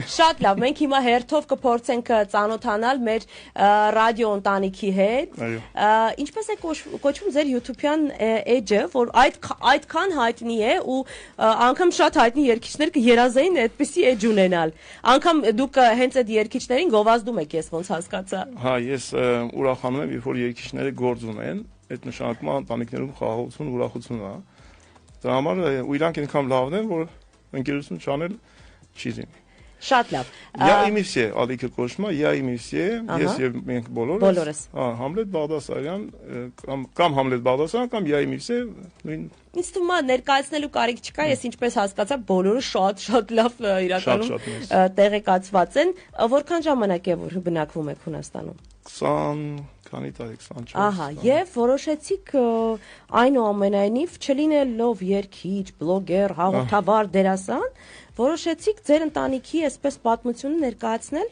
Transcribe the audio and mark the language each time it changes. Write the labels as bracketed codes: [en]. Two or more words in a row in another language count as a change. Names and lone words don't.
[hy] Շատ լավ։ Մենք հիմա հերթով կփորձենք ծանոթանալ մեր ռադիո ընտանիքի հետ։ Ինչպես է կոչվում ձեր YouTube-յան էջը, որ այդքան հայտնի է ու անգամ շատ հայտնի երգիչներ կերազեին այդպիսի էջ ունենալ։ Անգամ դուք հենց այդ երգիչներին գովազդում եք, ես ոնց հասկացա։ Հա, ես ուրախանում եմ, երբ որ երգիչները գործ ունեն, այդ նշանակում է ընտանիքներում խաղաղություն, ուրախություն է։ Դրա համար ու իրանք այնքան լավն են, որ ընկերություն չանել չի լինի։ Շատ լավ։ [ru] Я и мы все, [hy] ալիքը կոչվում է, [ru] я и мы все, [hy] ես եւ մենք բոլորս։ Հա, Համլետ Բաղդասարյան կամ Համլետ Բաղդասարյան կամ [ru] я и мы все [hy] նույն։ Ինձ թվում է ներկայացնելու կարիք չկա, ես ինչպես հասկացա, բոլորը շատ լավ իրականում տեղեկացված են։ Որքան ժամանակ է որ բնակվում եք Հունաստանում։ 20 քանի տարի, 24։ Ահա, եւ որոշեցիք այնուամենայնիվ չլինելով երգիչ, բլոգեր, հաղորդավար, դերասան, որոշեցիք ձեր ընտանիքի այսպես պատմությունը ներկայացնել։